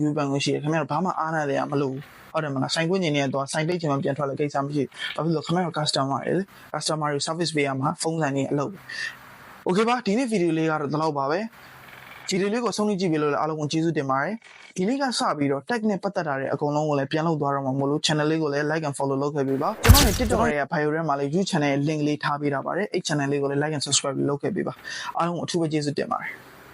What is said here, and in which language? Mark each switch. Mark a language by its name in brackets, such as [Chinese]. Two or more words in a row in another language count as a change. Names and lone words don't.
[Burmese] ယူပိုင်ခွင့်ရှိတယ်ခင်ဗျားတို့ဘာမှအားနာတယ်မလို့ဟုတ်တယ်မလားဆိုင်ခွင့်နေနေတော့ဆိုင်တိတ်ချင်မှပြန်ထွက်လာကိစ္စမရှိဘူးဘာဖြစ်လို့ခင်ဗျားတို့ customer တွေ customer တွေ service ပေးရမှာဖုန်းဆိုင်တွေအလုပ် okay ပါဒီနေ့ဗီဒီယိုလေးကတော့ဒီလောက်ပါပဲဒီလေးကိုဆုံးဖြတ်ကြည့်ပြီးလို့လည်းအားလုံးကိုကျေးဇူးတင်ပါတယ်ဒီလေးကစပြီးတော့ tag နဲ့ပတ်သက်တာတွေအကုန်လုံးကိုလည်းပြန်လုပ်သွားတော့မှာမလို့ channel လေးကိုလည်း [English] like and follow [Burmese] လုပ်ခဲ့ပေးပါကျွန်တော်ရဲ့ TikTok ရဲ့ bio ထဲမှာလည်း YouTube channel ရဲ့ link လေးထားပေးတာပါတယ်အဲ့ channel လေးကိုလည်း [English] like and subscribe [Burmese] လုပ်ခဲ့ပေးပါအားလုံးကိုအထူးပဲကျေးဇူးတင်ပါတယ်